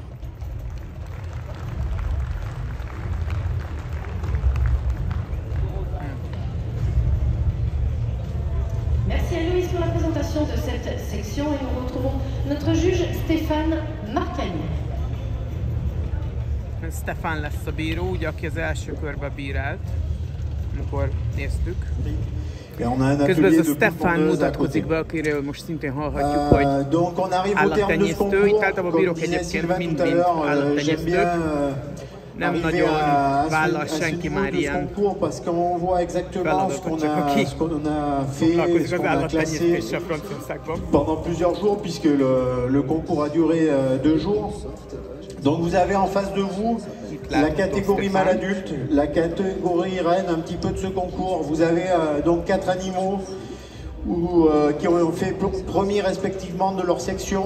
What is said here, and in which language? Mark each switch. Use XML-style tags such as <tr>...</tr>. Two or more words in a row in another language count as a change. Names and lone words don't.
<fr>Merci à Louise pour la présentation de cette section et nous retrouvons notre juge Stéphane Marcagny.</fr> <hu>Stefan lesz a bíró, ugye, aki az első körbe bírált, amikor néztük. Közben ez a Stefan mutatkozik be, akiről most szintén hallhatjuk, hogy állattenyésztő. Itt általában a bírók egyébként mind állattenyésztők. Nem nagyon vállal senki már ilyen feladatot, csak aki foglalkozik az állattenyésztéssel Franciaországban.</hu> <fr>Pendant plusieurs jours, puisque le concours a duré 2 jours. Donc vous avez en face de vous la catégorie mâle adulte, la catégorie reine un petit peu de ce concours. Vous avez donc 4 animaux qui ont fait premier respectivement de leur section.</fr>